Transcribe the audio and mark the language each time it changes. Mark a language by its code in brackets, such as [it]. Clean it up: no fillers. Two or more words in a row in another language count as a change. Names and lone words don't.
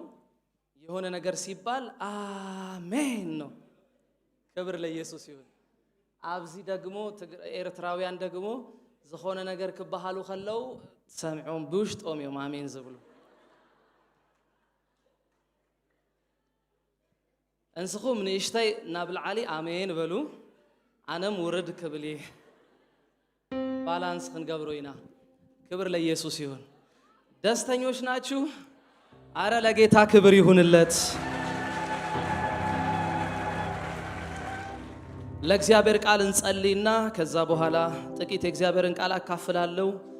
[am] የሆነ ነገር ሲባል አሜን ነው። ክብር ለኢየሱስ ይሁን። [ti] ኣብዚ ደግሞ ኤርትራውያን ደግሞ ዝኾነ ነገር ክበሃሉ ከለው ሰምዖም ብውሽጦም እዮም አሜን ዝብሉ። እንስኹም ንእሽተይ ናብ ላዕሊ አሜን በሉ፣ አነም ውርድ ክብል ባላንስ ክንገብሮ ኢና። [am] ክብር ለኢየሱስ ይሁን። ደስተኞች ናችሁ? አረ ለጌታ ክብር ይሁንለት። ለእግዚአብሔር ቃል እንጸልይና ከዛ በኋላ ጥቂት የእግዚአብሔርን ቃል አካፍላለሁ።